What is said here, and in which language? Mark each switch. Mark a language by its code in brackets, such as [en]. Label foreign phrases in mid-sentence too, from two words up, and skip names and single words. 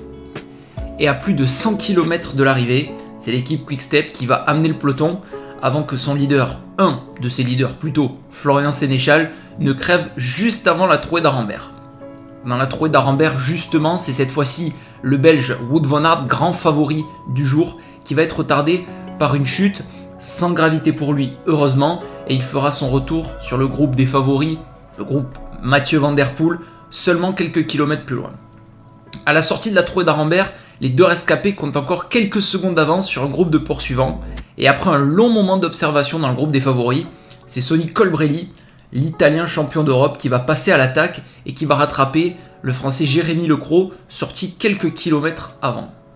[fr] Et à plus de 100 km de l'arrivée, c'est l'équipe Quick-Step qui va amener le peloton avant que son leader, un de ses leaders plutôt, Florian Sénéchal, ne crève juste avant la trouée d'Arambert. Dans la trouée d'Arambert, justement, c'est cette fois-ci le Belge Wout van Aert, grand favori du jour, qui va être retardé par une chute, sans gravité pour lui, heureusement, et il fera son retour sur le groupe des favoris, le groupe Mathieu van der Poel, seulement quelques kilomètres plus loin. À la sortie de la trouée d'Arambert, les 2 rescapés comptent encore quelques secondes d'avance sur un groupe de poursuivants, et après un long moment d'observation dans le groupe des favoris, c'est Sonny Colbrelli, l'Italien champion d'Europe, qui va passer à l'attaque et qui va rattraper le Français Jérémy Lecros, sorti quelques kilomètres avant.